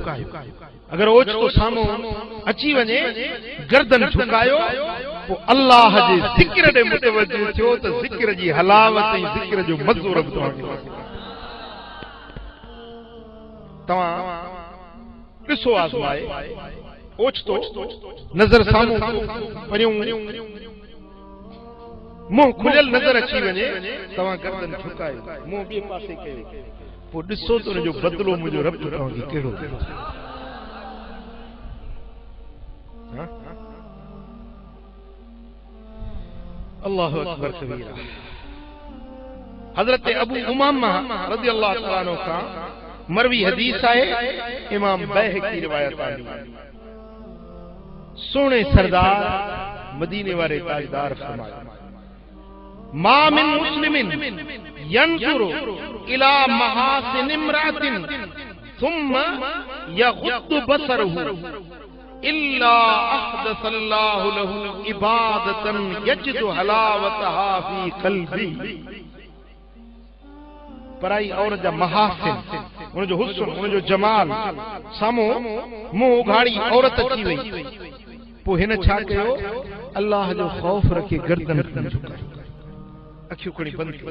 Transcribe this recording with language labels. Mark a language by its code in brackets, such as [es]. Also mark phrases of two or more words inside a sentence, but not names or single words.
[sd] अगर ओचितो साम्हूं अची वञे गर्दन झुकायो, पोइ अल्लाह जे ज़िक्र ॾे मुतवजो थियो त ज़िक्र जी हलावत ऐं ज़िक्र जो मज़ो रब तव्हांखे तव्हां ॾिसो आज़माए। ओचितो नज़र साम्हूं परियूं मुंहुं खुलियल नज़र अची वञे, तव्हां गर्दन झुकायो, मुंहुं ॿिए पासे कयो, पोइ ॾिसो त हुनजो बदिलो मुंहिंजो रब तव्हांखे कहिड़ो ॾींदो। [ar] الله أكبر كبيرا. [sd] हज़रत अबू उमामा [ar] رضي الله تعالى عنه [sd] खां मरवी हदीस आहे, इमाम बैहक़ी रिवायत आहे। सोने सरदार मदीने वाले ताजदार फरमाया [ar] ما من مسلم ينظر إلى محاسن امرأة ثم يغض بصره إلا أحدث الله له عبادة يجد حلاوتها في قلبي. [sd] पराई औरत जा महासिन, उनजो हुस्न, उनजो जमाल साम्हूं मुंहुं उघाड़ी औरत अची वई, पोइ हिन छा कयो? अल्लाह जो ख़ौफ रखे गर्दन झुकाई, अखियूं खणी बंदि कयूं।